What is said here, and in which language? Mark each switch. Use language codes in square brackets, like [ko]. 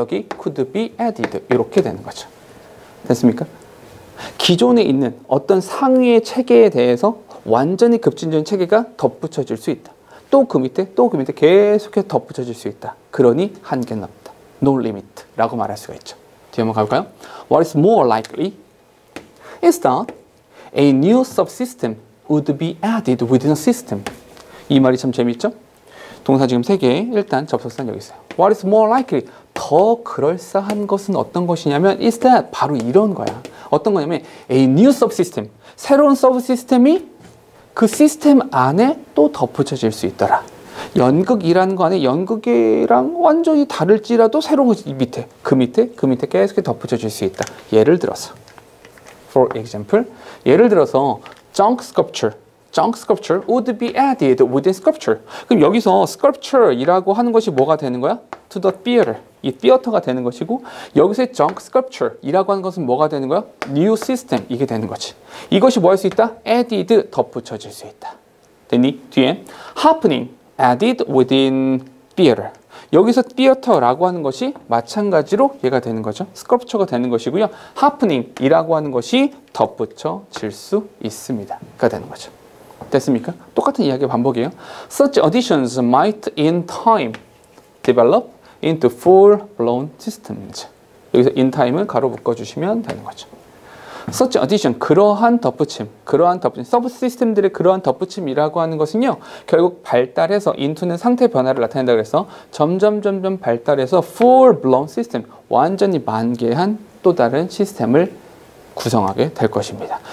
[ko] 여기 [en] could be added [ko] 이렇게 되는 거죠. 됐습니까? 기존에 있는 어떤 상위의 체계에 대해서 완전히 급진적인 체계가 덧붙여질 수 있다. 또 그 밑에 계속해서 덧붙여질 수 있다. 그러니 한계는 없다. [en] No limit [ko] 라고 말할 수가 있죠. 뒤에 한번 가볼까요? [en] What is more likely is that a new subsystem would be added within a system. [ko] 이 말이 참 재밌죠? 동사 지금 3개, 일단 접속사는 여기 있어요. [en] What is more likely? [ko] 더 그럴싸한 것은 어떤 것이냐면 [en] is that, [ko] 바로 이런 거야. 어떤 거냐면 [en] a new subsystem, [ko] 새로운 서브시스템이 그 시스템 안에 또 덧붙여질 수 있더라. 연극이라는 거 안에 연극이랑 완전히 다를지라도 새로운 것이 밑에, 그 밑에 계속 덧붙여질 수 있다. 예를 들어서 [en] for example, 예를 들어서 junk sculpture would be added within sculpture. [ko] 그럼 여기서 sculpture이라고 하는 것이 뭐가 되는 거야? [en] To the theater. [ko] 이 theater가 되는 것이고, 여기서의 junk sculpture이라고 하는 것은 뭐가 되는 거야? [en] New system. [ko] 이게 되는 거지. 이것이 뭐 할 수 있다? Added. 덧붙여질 수 있다. 됐니? 뒤에 [en] happening added within theater. [ko] 여기서 theater라고 하는 것이 마찬가지로 얘가 되는 거죠. sculpture가 되는 것이고요. happening이라고 하는 것이 덧붙여질 수 있습니다. 가 되는 거죠. 됐습니까? 똑같은 이야기 반복이에요. [en] Such additions might in time develop into full-blown systems. [ko] 여기서 in time을 가로 묶어주시면 되는 거죠. [en] Such addition, [ko] 그러한 덧붙임, 서브 시스템들의 그러한 덧붙임이라고 하는 것은요, 결국 발달해서 into는 상태 변화를 나타낸다 그래서 점점 발달해서 [en] full-blown system, [ko] 완전히 만개한 또 다른 시스템을 구성하게 될 것입니다.